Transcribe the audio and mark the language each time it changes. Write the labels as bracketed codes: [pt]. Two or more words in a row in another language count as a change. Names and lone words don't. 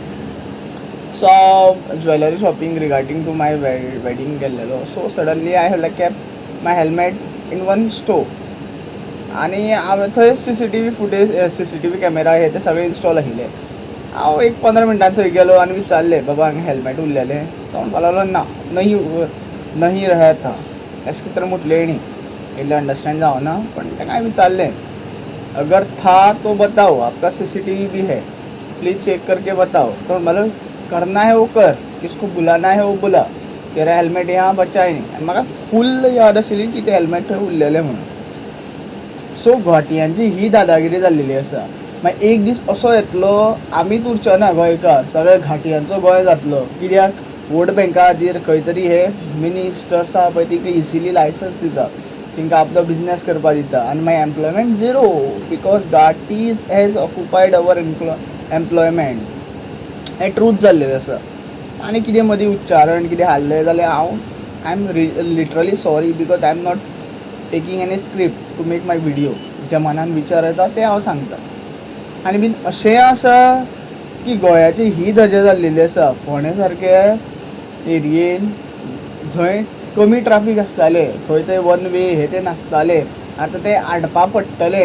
[kok] सो हांव [en] jewelry shopping regarding to my wedding [kok] गेल्लेलो. [en] so suddenly I have kept my helmet in one store. [kok] आनी हांव थंय [en] CCTV footage, CCTV camera [kok] हे ते सगळे इन्स्टॉल आशिल्ले. हांव एक 15 मिनटान थंय गेलो आनी विचारलें, बाबा हांगा हेल्मेट उरलेलें? तो म्हणपाक लागलो ना, [hi] नहीं रहा था. ऐसे की तरह मुटले नहीं, इतने अंडरस्टैंड जाओ [kok] पण ताका हांवें विचारलें, [hi] अगर था तो बताओ, आपका CCTV भी है, प्लीज़ चेक करके बताओ. तो मतलब करना है वो कर, किसको बुलाना है वो बुला, तेरा हेल्मेट यहाँ बचा ही नहीं. [kok] आनी म्हाका फुल्ल याद आशिल्ली की ते हेल्मेट थंय उरलेलें म्हणून. सो घाटियांची ही दादागिरी जाल्लेली आसा. मागीर एक दीस असो येतलो आमीच उरचे ना गोंयकार, सगळे घाटियांचो गोंय जातलो. कित्याक वोट बँका खातीर खंय तरी हे मिनिस्टर्स आसा पळय तिका [en] easily license [kok] दिता, तिंकां आपलो बिजनेस करपाक दिता. आनी मागीर [en] employment zero, because ghatis has occupied our employment. [kok] हें ट्रूथ जाल्लेलें आसा. आनी कितें मदीं उच्चारण कितें हाडलें जाल्यार [en] I am literally sorry, because I am not taking any script to make my video. [kok] जे मनान विचार येता ते हांव सांगता. आनी बीन अशें आसा की गोंयाची ही धजा जाल्लेली आसा. फोंडे सारके एरियेन जंय कमी ट्राफीक आसताले, खंय थंय [en] one way [kok] हे ते नासताले, आतां ते हाडपा पडटले.